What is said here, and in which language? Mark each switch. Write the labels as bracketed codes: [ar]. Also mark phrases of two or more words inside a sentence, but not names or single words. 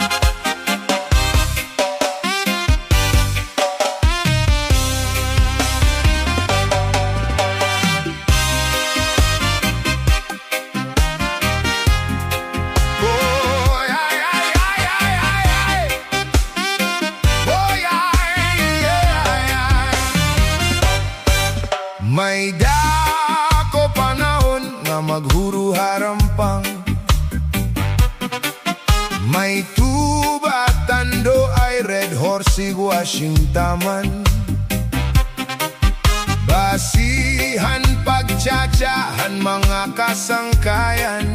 [en] Oh yeah, yeah, yeah, yeah, yeah, yeah. Oh yeah, yeah, yeah. [krj] May dako panahon nga maghuro harampang. May tuba tando ay red horse washing taman. Basihan pagtsatsahan mga kasangkayan.